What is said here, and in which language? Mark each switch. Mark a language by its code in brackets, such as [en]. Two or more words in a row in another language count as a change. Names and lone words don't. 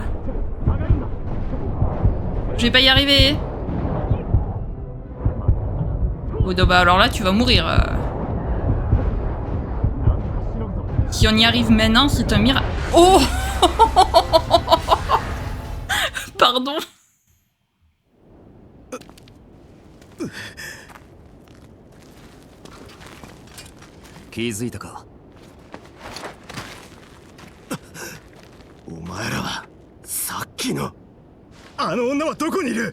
[fr] Je vais pas y arriver. Oh, bah alors là, tu vas mourir. Si on y arrive maintenant, c'est un miracle. Oh Pardon. [ja] 気づいたか。お前らはさっきのあの女はどこにいる？